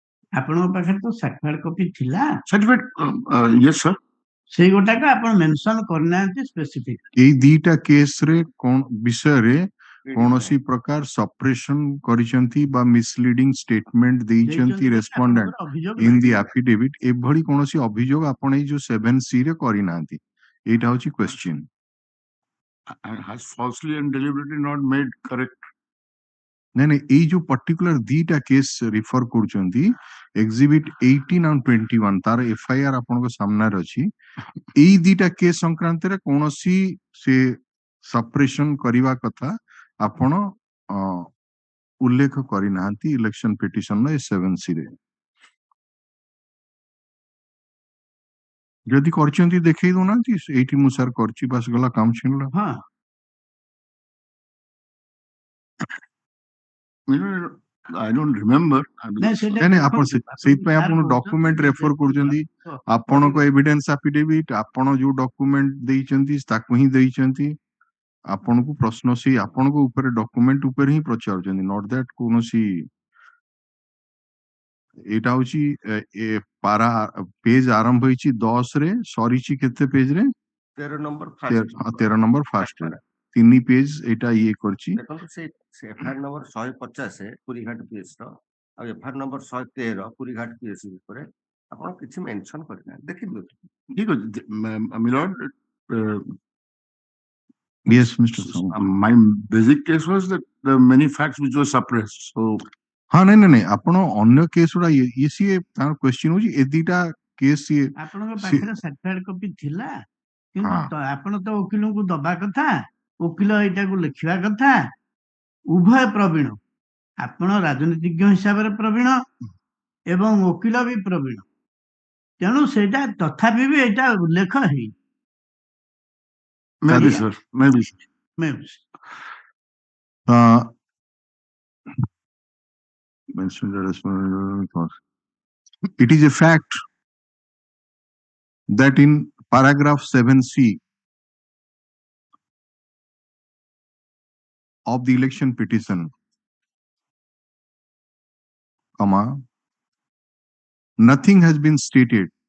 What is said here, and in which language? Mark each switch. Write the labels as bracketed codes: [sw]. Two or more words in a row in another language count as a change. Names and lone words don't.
[or] ଆପଣଙ୍କ ପାଖରେ ତ [en] certified copy [or] ଥିଲା, [en] Certificate, yes, sir. [or] ସେଇ ଗୋଟାକ ଆପଣ ମେନସନ କରିନାହାନ୍ତି ସ୍ପେସିଫିକ। ଏଇ ଦିଟା କେସ୍ ରେ କଣ ବିଷୟରେ କୌଣସି ପ୍ରକାର ସପ୍ରେସନ କରିଛନ୍ତି ବା [en] misleading statement [or] ଦେଇଛନ୍ତି ରେସ୍ପଣ୍ଡେଣ୍ଟ ଅଭିଯୋଗ [en] in the affidavit, [or] ଏଭଳି କୌଣସି ଅଭିଯୋଗ ଆପଣ ଏଇ ଯୋଉ 7C ରେ କରିନାହାନ୍ତି। ଏଇଟା ହଉଛି କ୍ୱେଶ୍ଚିନ୍। [en] And has falsely and deliberately not made correct. [or] ନାଇଁ ନାଇଁ, ଏଇ ଯୋଉ ପର୍ଟିକୁଲାର ଦିଟା [en] case refer [or] କରୁଛନ୍ତି ଏକ୍ସିବିଟ୍ 18 ଆଉ 21, ତାର FIR ଆପଣଙ୍କ ସାମ୍ନାରେ ଅଛି। ଏଇ ଦିଟା କେସ୍ ସଂକ୍ରାନ୍ତରେ କୌଣସି ସେ ସପ୍ରେସନ କରିବା କଥା ଆପଣ ଉଲ୍ଲେଖ କରିନାହାନ୍ତି [en] election petition [or] ଏ 7C ରେ। ଯଦି କରିଛନ୍ତି ଦେଖେଇ ଦଉନାହାନ୍ତି, ଏଇଠି ମୁଁ ସାର୍ କରିଛି ବାସ୍ ଗଲା କାମ ଛିଣିଲା। ହଁ [en] I don't remember. [or] ନାଇଁ ସେଇଟା ନାଇଁ ନାଇଁ, ଆପଣ ଦେଖନ୍ତୁ, ସେଇଥିପାଇଁ ସାର୍ ଆପଣ କହୁଛନ୍ତି ଡକୁମେଣ୍ଟ ଯେ ରେଫର କରୁଛନ୍ତି। ଆପଣଙ୍କ [en] evidence affidavit [or] ଆପଣ ଯୋଉ ଡକୁମେଣ୍ଟ ଦେଇଛନ୍ତି ତାକୁ ହିଁ ଦେଇଛନ୍ତି। ଆପଣଙ୍କୁ ପ୍ରଶ୍ନ ସେଇ ଆପଣଙ୍କ ଉପରେ ଡକୁମେଣ୍ଟ ଉପରେ ହିଁ ପଚାରୁଛନ୍ତି, [en] not that [or] କୌଣସି। ଏଇଟା ହଉଛି [en] para page [or] ଆରମ୍ଭ ହେଇଛି 10 ରେ, ସରିଛି କେତେ ପେଜ ରେ? 13 ନମ୍ବର 13 ନମ୍ବର ଫାଷ୍ଟ ରେ 3 ପେଜ ଏଇଟା ଇଏ କରିଛି। ଦେଖନ୍ତୁ ସେ [en] FIR number [or] 150 ପୁରୀଘାଟ ପିଏସ୍ ର ଆଉ [en] FIR number [or] 113 ପୁରୀଘାଟ ପିଏସ୍ ଉପରେ ଆପଣ କିଛି ମେନସନ କରିନାହାନ୍ତି, ଦେଖିଦିଅନ୍ତୁ। ଠିକ ଅଛି, [en] my lord, Yes, Mr. Sahu. my basic case was that the many facts which were suppressed. So [or] ହଁ ନାଇଁ ନାଇଁ ନାଇଁ, ଆପଣ ଅନ୍ୟ କେସ୍ ଗୁଡା ଇଏ ସିଏ ତାର କ୍ୱେଶ୍ଚିନ୍ ହଉଛି ଏ ଦିଟା କେସ୍ ଇଏ ଆପଣଙ୍କ ପାଖରେ [en] certified copy [or] ଥିଲା, କିନ୍ତୁ ଆପଣ ତ ଓକିଲଙ୍କୁ ଦବା କଥା, ଓକିଲ ଏଇଟାକୁ ଲେଖିବା କଥା। ଉଭୟ ପ୍ରବୀଣ, ଆପଣ ରାଜନୀତିଜ୍ଞ ହିସାବରେ ପ୍ରବୀଣ ଏବଂ ଓକିଲ ବି ପ୍ରବୀଣ, ତେଣୁ ସେଇଟା ତଥାପି ବି ଏଇଟା ଉଲ୍ଲେଖ ହେଇନି। [en] maybe sir, maybe sir. It is a fact that in paragraph 7C of the election petition, nothing has been stated